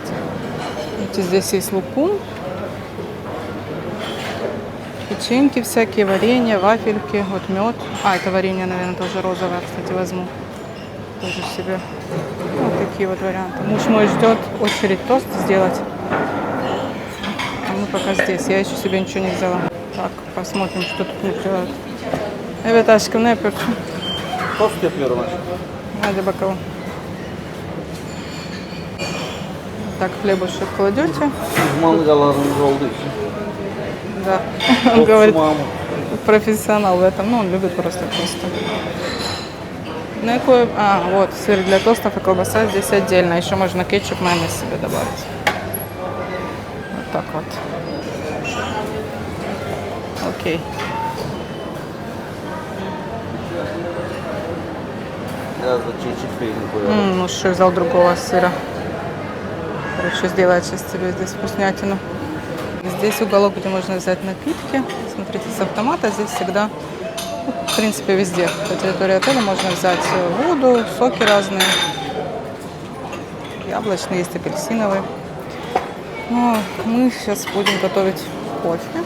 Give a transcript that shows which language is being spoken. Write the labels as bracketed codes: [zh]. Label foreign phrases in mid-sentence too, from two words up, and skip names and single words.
[ru] Видите, здесь есть лукум. Печеньки всякие, варенье, вафельки, вот мед. Это варенье, наверное, тоже розовое, кстати, возьму. Тоже себе. Вот такие вот варианты. Муж мой ждет очередь тост сделать. А мы пока здесь. Я еще себе ничего не взяла. Так, посмотрим, что тут не делают. [tr] Evet aşkım ne yapıyorsun? Tost yapıyorum. Hadi bakalım. [ru] Так, хлебушек кладете. [tr] Mangalarımız olduğu için. [ru] Да, он говорит, Маму. профессионал в этом, ну он любит просто тосты. Ну и вот сыр для тостов и колбаса здесь отдельно, еще можно кетчуп, майонез себе добавить. Вот так вот. Окей. [tr] Biraz da çeçil peynir koyalım. [ru] Ну что, взял другого сыра. Короче, сделать сейчас тебе здесь вкуснятину. Здесь уголок, где можно взять напитки. Смотрите, с автомата здесь всегда, в принципе, везде. По территории отеля можно взять воду, соки разные. Яблочный, есть апельсиновый. Но мы сейчас будем готовить кофе.